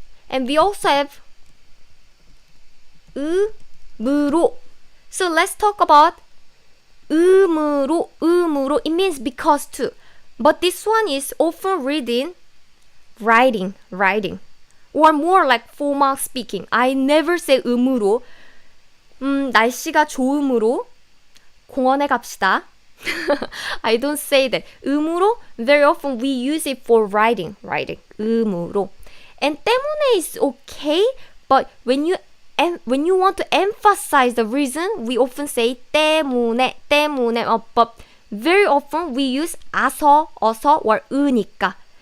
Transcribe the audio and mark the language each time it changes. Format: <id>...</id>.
<en>And we also have 으므로. So let's talk about 으므로. It means because to. But this one is often read in writing. Or more like formal speaking. I never say 음으로.</en> <ko>날씨가 좋음으로 공원에 갑시다.</ko> <en>I don't say that. 음으로, very often we use it for writing. 음으로. And 때문에 is okay, but when you want to emphasize the reason, we often say 때문에. But very often we use 아서, 어서, or 으니까.</en>